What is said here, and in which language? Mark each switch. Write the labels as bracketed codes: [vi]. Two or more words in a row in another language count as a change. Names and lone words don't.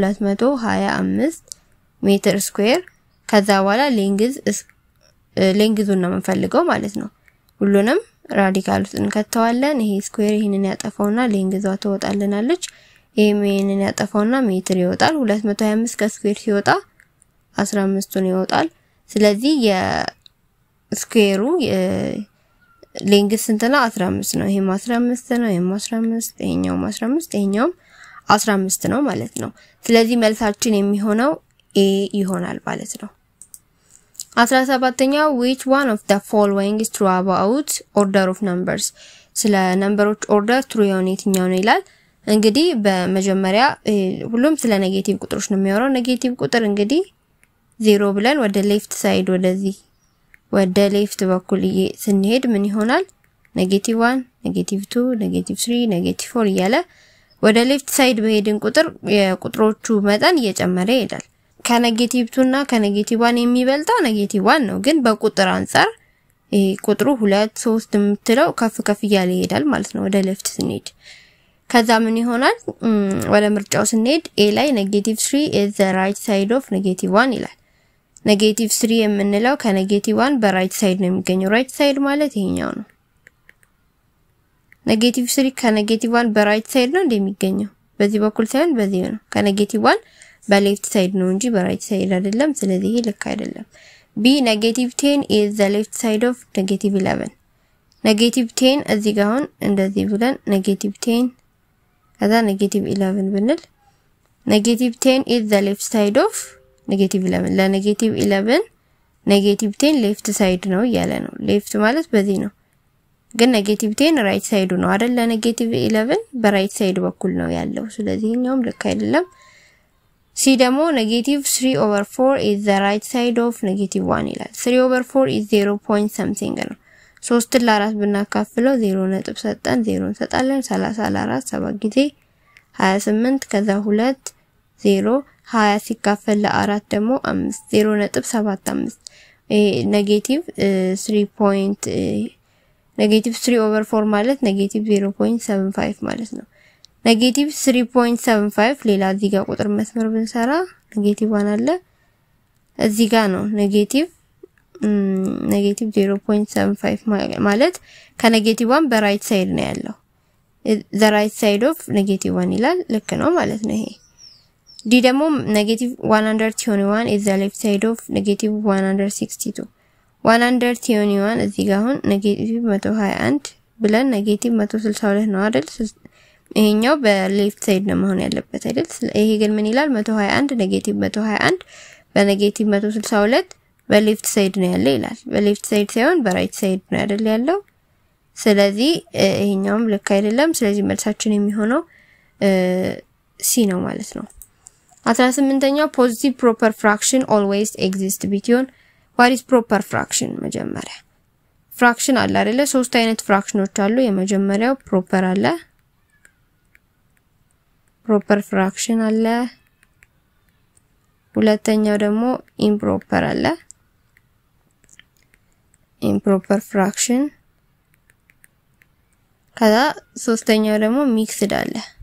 [am] 225 [en] metre square። [am] ከዛ በኋላ ሌንግዙን ነው የምንፈልገው ማለት ነው። ሁሉንም ራዲካል ውስጥ እንከተዋለን። ይሄ ስኩዌር ይሄንን ያጠፋውና ሌንግዟ ትወጣልናለች። ይሄንን ያጠፋውና ሜትር ይወጣል። 225 ከስኩዌር ሲወጣ 15ን ይወጣል። ስለዚህ የስኩዌሩ ሌንግዝ ስንት ነው? 15 ነው። ይሄም 15 ነው፣ ይሄም 15፣ ይሄኛውም 15፣ ይሄኛውም 15 ነው ማለት ነው። ስለዚህ መልሳችን የሚሆነው ኤ ይሆናል ማለት ነው። 17ኛው [en] which one of the following is true about order of numbers? [am] ስለ ነምበሮች ኦርደር ትሩ የሆነ የትኛው ነው ይላል። እንግዲህ በመጀመሪያ ሁሉም ስለ ኔጌቲቭ ቁጥሮች ነው የሚያወራው። ኔጌቲቭ ቁጥር እንግዲህ 0 ብለን ወደ [en] left side [am] ወደዚህ ወደ ሌፍት በኩል ስንሄድ ምን ይሆናል? ኔጌቲቭ 1 ኔጌቲቭ 2 ኔጌቲቭ 3 ኔጌቲቭ 4 እያለ ወደ [en] left side [am] በሄድን ቁጥር የቁጥሮቹ መጠን እየጨመረ ይሄዳል። ከኔጌቲቭ 2 እና ከኔጌቲቭ 1 የሚበልጠው ኔጌቲቭ 1 ነው። ግን በቁጥር አንፃር ቁጥሩ 2 3 የምትለው ከፍ እያለ ይሄዳል ማለት ነው ወደ ሌፍት ስንሄድ። ከዛ ምን ይሆናል? ወደ ምርጫው ስንሄድ ኤ ላይ ኔጌቲቭ 3 [en] is the right side of negative 1 [am] ይላል። ኔጌቲቭ 3 የምንለው ከኔጌቲቭ 1 [en] right side [am] ነው የሚገኘው። [en] right side [am] ማለት ይሄኛው ነው። ኔጌቲቭ 3 ከኔጌቲቭ 1 [en] right side [am] ነው እንደሚገኘው። በዚህ በኩል ሳይሆን በዚህ ነው። ከኔጌቲቭ 1 [en] left side [am] ነው እንጂ [en] right side [am] አይደለም። ስለዚህ ይሄ ልክ አይደለም። ቢ ኔጌቲቭ 10 [en] is the left side of negative 11. [am] ኔጌቲቭ 10 እዚህ ጋር አሁን እንደዚህ ብለን ኔጌቲቭ 10 ከዛ ኔጌቲቭ 11 ብንል ኔጌቲቭ 10 [en] is the left side of [am] ኔጌቲቭ 11 ለኔጌቲቭ 11 ኔጌቲቭ 10 [en] left side [am] ነው እያለ ነው። ሌፍት ማለት በዚህ ነው። ግን ኔጌቲቭ 10 [en] right side [am] ነው አይደል? ለኔጌቲቭ 11 [en] right side [am] በኩል ነው ያለው። ስለዚህ እኛውም ልክ አይደለም። ሲ ደግሞ ኔጌቲቭ 3/4 [en] is the right side of negative 1 [am] ይላል። 3/4 [en] is 0 point something [am] ነው። 3 ለ4 ብናካፍለው 0 ነጥብ ሰጠን 0 እንሰጣለን። 30 ለ4 7 ጊዜ 28 ከዛ 2 0 20 ሲካፈል ለ4 ደግሞ 5 0.75 ኔጌቲቭ 3/4 ማለት ኔጌቲቭ 0.75 ማለት ነው። ኔጌቲቭ 3.75 ሌላ እዚህ ጋር ቁጥር መስመር ብንሰራ ኔጌቲቭ 1 አለ እዚህ ጋር ነው። ኔጌቲቭ 0.75 ማለት ከኔጌቲቭ 1 [en] right side [am] ነው ያለው። [en] the right side of negative 1 [am] ይላል። ልክ ነው ማለት ነው ይሄ። ዲ ደግሞ ኔጌቲቭ 121 [en] is the left side of negative 162. [am] 121 እዚህ ጋር አሁን ኔጌቲቭ 121 ብለን ኔጌቲቭ 162 ነው አይደል? ይሄኛው [en] left side [am] ነው መሆን ያለበት አይደል? ይሄ ግን ምን ይላል? 121 ኔጌቲቭ 121 በኔጌቲቭ 162 [en] left side [am] ነው ያለው ይላል። [en] left side [am] ሳይሆን [en] right side [am] ነው አይደል ያለው? ስለዚህ ይሄኛውም ልክ አይደለም። ስለዚህ መልሳችን የሚሆነው ሲ ነው ማለት ነው። 18ኛው [en] positive proper fraction always exist between what is proper fraction? [am] መጀመሪያ ፍራክሽን አለ አይደለ? ሶስት አይነት ፍራክሽኖች አሉ። የመጀመሪያው ፕሮፐር አለ፣ [en] proper fraction [am] አለ፣ ሁለተኛው ደግሞ ኢምፕሮፐር አለ [en] improper fraction [am] ከዛ ሶስተኛው ደግሞ ሚክስድ አለ